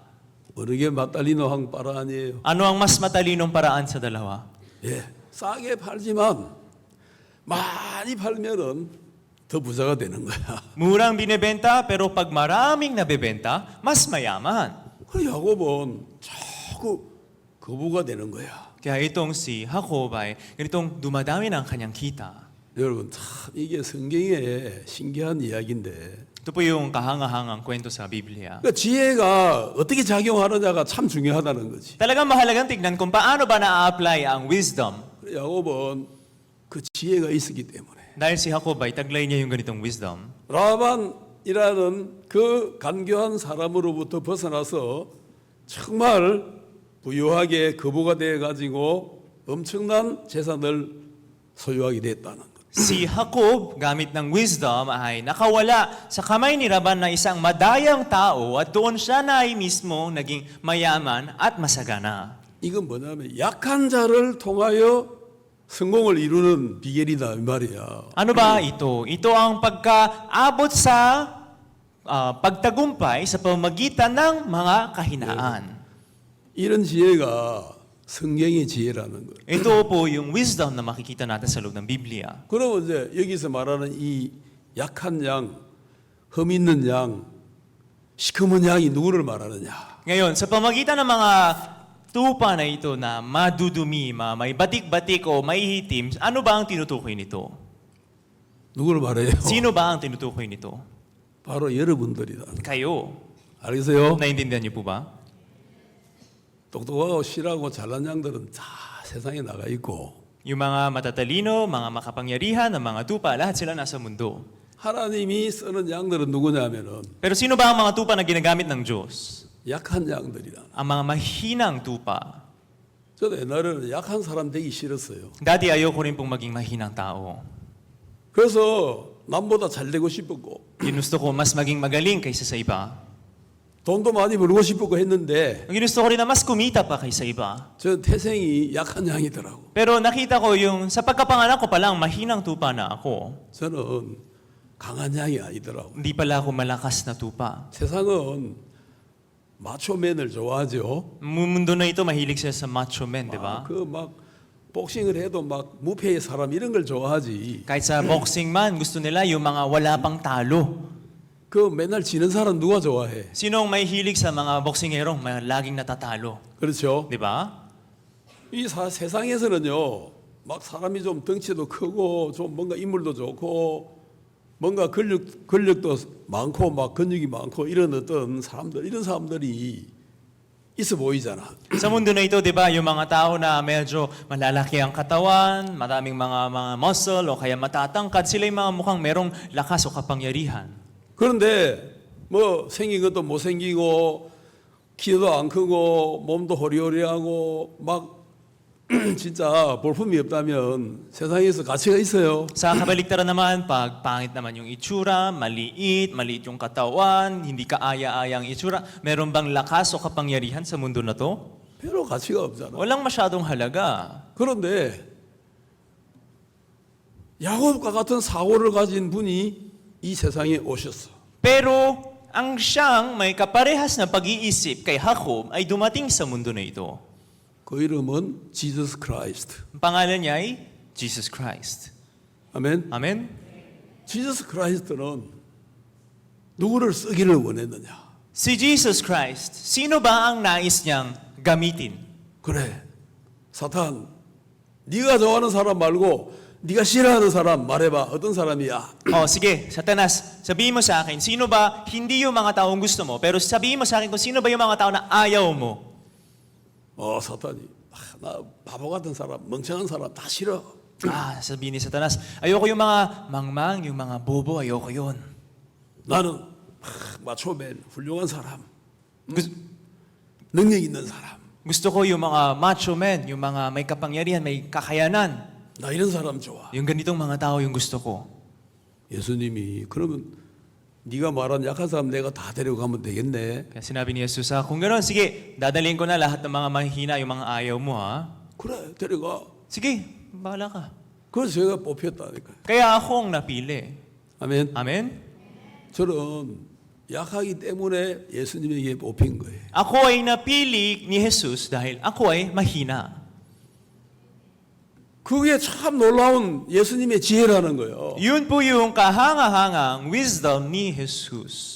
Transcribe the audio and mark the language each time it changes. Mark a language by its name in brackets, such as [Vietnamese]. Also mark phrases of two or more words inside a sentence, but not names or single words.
[Korean] 어느 게 맞달리노 한 바라 아니에요. [Filipino] Ano ang mas matalinong paraan sa dalawa? [Korean] 예, 싸게 팔지만 많이 팔면은 더 부자가 되는 거야. [Filipino] Murang binebenta, pero pag maraming nabebenta, mas mayaman. [Korean] 그 야곱은 자꾸 거부가 되는 거야. [Filipino] Kaya itong si Jacob ay ganitong dumadami ng kanyang kita. [Korean] 여러분 참 이게 성경의 신기한 이야기인데 [Filipino] Ito po yung kahangahangang kwento sa Biblia. [Korean] 그러니까 지혜가 어떻게 작용하느냐가 참 중요하다는 거지. [Filipino] Talagang mahalagang tignan kung paano ba na-apply ang wisdom. [Korean] 야곱은 그 지혜가 있었기 때문에 [Filipino] Dahil si Jacob ay taglay niya yung ganitong wisdom. [Korean] 라반이라는 그 간교한 사람으로부터 벗어나서 정말 부유하게 거부가 되어 가지고 엄청난 재산을 소유하게 됐다는 것. [Filipino] Si Jacob, gamit ng wisdom, ay nakawala sa kamay ni Laban na isang madayang tao at doon siya na ay mismo naging mayaman at masagana. [Korean] 이건 뭐냐면 약한 자를 통하여 성공을 이루는 비결이다 이 말이야. [Filipino] Ano ba ito? Ito ang pagkaabot sa pagtagumpay sa pamamagitan ng mga kahinaan. [Korean] 이런 지혜가 성경의 지혜라는 거예요. [Filipino] Ito po yung wisdom na makikita natin sa loob ng Biblia. [Korean] 그러면 이제 여기서 말하는 이 약한 양, 흠 있는 양, 시커먼 양이 누구를 말하느냐? [Filipino] Ngayon, sa pamamagitan ng mga tupa na ito na madudumi, may batik-batik o may hitim, ano ba ang tinutukoy nito? [Korean] 누구를 말해요? [Filipino] Sino ba ang tinutukoy nito? [Korean] 바로 여러분들이다. [Filipino] Kayo. [Korean] 알겠어요? [Filipino] Naintindihan niyo po ba? [Korean] 똑똑하고 실하고 잘난 양들은 다 세상에 나가 있고 [Filipino] Yung mga matatalino, mga makapangyarihan, ng mga tupa, lahat sila nasa mundo. [Korean] 하나님이 쓰는 양들은 누구냐면은 [Filipino] Pero sino ba ang mga tupa na ginagamit ng Diyos? [Korean] 약한 양들이다. [Filipino] Ang mga mahinang tupa. [Korean] 저도 옛날에는 약한 사람 되기 싫었어요. [Filipino] Dati ayoko rin pong maging mahinang tao. [Korean] 그래서 남보다 잘 되고 싶었고 [Filipino] Ginusto ko mas maging magaling kaysa sa iba. [Korean] 돈도 많이 벌고 싶었고 했는데 [Filipino] Ginusto ko rin na mas kumita pa kaysa iba. [Korean] 저 태생이 약한 양이더라고. [Filipino] Pero nakita ko yung sa pagkapanganak ko palang mahinang tupa na ako. [Korean] 저는 강한 양이 아니더라고. [Filipino] Hindi pala ako malakas na tupa. [Korean] 세상은 마초맨을 좋아하죠. [Filipino] Mundo na ito mahilig siya sa [English] macho men, [Filipino] di ba? [Korean] 그 막 복싱을 해도 막 무패의 사람 이런 걸 좋아하지. [Filipino] Kahit sa boxing man, gusto nila yung mga wala pang talo. [Korean] 그 맨날 지는 사람 누가 좋아해? [Filipino] Sinong may hilig sa mga boksingerong may laging natatalo? [Korean] 그렇죠. [Filipino] Di ba? [Korean] 이 세상에서는요, 막 사람이 좀 덩치도 크고 좀 뭔가 인물도 좋고 뭔가 권력도 많고 막 근육이 많고 이런 어떤 사람들 이런 사람들이 있어 보이잖아. [Filipino] Sa mundo na ito, di ba, yung mga tao na medyo malalaki ang katawan, maraming mga muscle o kaya matatangkad, sila yung mga mukhang merong lakas o kapangyarihan. [Korean] 그런데 뭐 생긴 것도 못 생기고 키도 안 크고 몸도 호리호리하고 막 진짜 볼품이 없다면 세상에서 가치가 있어요. [Filipino] Sa kabaliktaran naman, pag pangit naman yung itsura, maliit yung katawan, hindi kaaya-ayang itsura, meron bang lakas o kapangyarihan sa mundo na to? [Korean] 별로 가치가 없잖아. [Filipino] Walang masyadong halaga. [Korean] 그런데 야곱과 같은 사고를 가진 분이 이 세상에 오셨어. [Filipino] Pero ang siyang may kaparehas na pag-iisip kay Jacob ay dumating sa mundo na ito. [Korean] 그 이름은 Jesus Christ. [Filipino] Ang pangalan niya ay Jesus Christ. [Korean] 아멘. [Filipino] Amen? [Korean] Jesus Christ는 누구를 쓰기를 원했느냐? [Filipino] Si Jesus Christ, sino ba ang nais niyang gamitin? [Korean] 그래. 사탄, 네가 좋아하는 사람 말고 네가 싫어하는 사람 말해봐. 어떤 사람이야? [Filipino] Sige, Satanas, sabihin mo sa akin, sino ba hindi yung mga taong gusto mo, pero sabihin mo sa akin kung sino ba yung mga tao na ayaw mo? [Korean] 사탄이 나 바보 같은 사람, 멍청한 사람 다 싫어. [Filipino] Sabihin ni Satanas, ayoko yung mga mangmang, yung mga bobo, ayoko yun. [Korean] 나는 마초맨, 훌륭한 사람, 능력 있는 사람. [Filipino] Gusto ko yung mga [English] macho men, [Filipino] yung mga may kapangyarihan, may kakayanan. [Korean] 나 이런 사람 좋아. [Filipino] Yung ganitong mga tao yung gusto ko. [Korean] 예수님이 그러면 네가 말한 약한 사람 내가 다 데려가면 되겠네. [Filipino] Kaya sinabi ni Jesus, kung gano'n, sige, dadalhin ko na lahat ng mga mahihina, yung mga ayaw mo, ha? [Korean] 그래, 데려가. [Filipino] Sige, bahala ka. [Korean] 그래서 제가 뽑혔다니까. [Filipino] Kaya ako ang napili. [Korean] 아멘. [Filipino] Amen? [Korean] 저는 약하기 때문에 예수님에게 뽑힌 거예요. [Filipino] Ako ay napili ni Jesus dahil ako ay mahina. [Korean] 그게 참 놀라운 예수님의 지혜라는 거예요. [Filipino] Yun po yung kahanga-hangang wisdom ni Jesus.